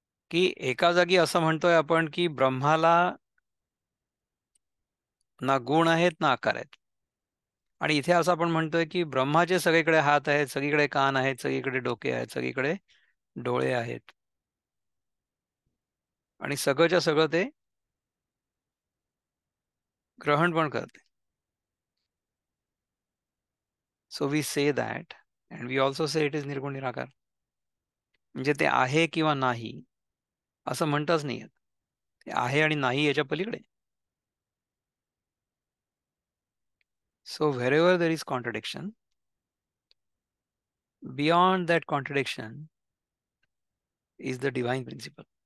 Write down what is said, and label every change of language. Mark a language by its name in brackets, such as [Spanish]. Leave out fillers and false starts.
[Marathi] की एका जागी असं म्हणतोय आपण की ब्रह्माला ना गुण आहेत ना आकार आहेत, आणि इथे असं आपण म्हणतोय की ब्रह्माचे सगळीकडे हात आहेत, सगळीकडे कान आहेत, सगळीकडे डोके आहेत, सगळीकडे डोळे आहेत, आणि सगळंच्या सगळं ते ग्रहण पण करते. [English] So we say that and we also say it is निर्गुण निराकार. [Marathi] म्हणजे ते आहे किंवा नाही असं म्हणताच नाही येत. ते आहे आणि नाही याच्या पलीकडे. [English] So wherever there is contradiction, beyond that contradiction is the divine principle.